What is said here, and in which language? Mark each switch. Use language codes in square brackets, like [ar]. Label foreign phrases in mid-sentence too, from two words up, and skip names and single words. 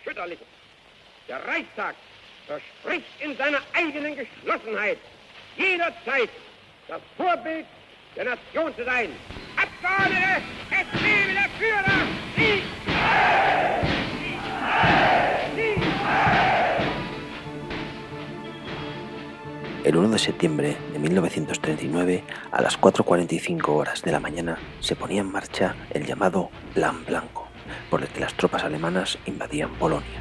[de] verherrlichen. Der Reichstag verspricht in seiner eigenen Geschlossenheit jederzeit das Vorbild der Nation zu sein. Abgeordnete, es lebe der Führer! Sieg! [es] El 1 de septiembre de 1939, a las 4:45 horas de la mañana, se ponía en marcha el llamado Plan Blanco, por el que las tropas alemanas invadían Polonia.